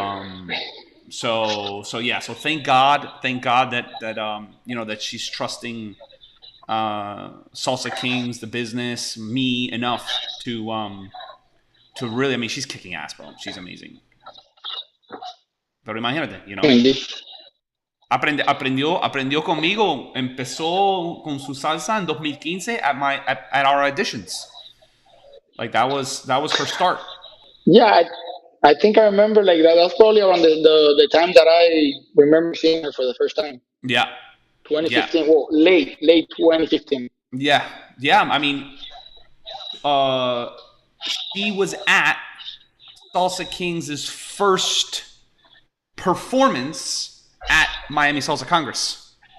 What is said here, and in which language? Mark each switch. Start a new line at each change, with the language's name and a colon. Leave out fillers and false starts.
English: Um, so yeah, so thank God that she's trusting Salsa Kings, the business, me enough to really, I mean, she's kicking ass, bro. She's amazing.
Spanish: Pero imagínate.
English: Indeed.
Spanish: Aprendió conmigo, empezó con su salsa en 2015
English: at our auditions. Like that was her start. Yeah, I think I remember like that. That's probably around the time that I remember seeing her for the first time. Yeah, yeah, 2015. Well, late 2015. yeah, yeah. I mean, uh, she was at Salsa Kings' first performance at Miami Salsa Congress.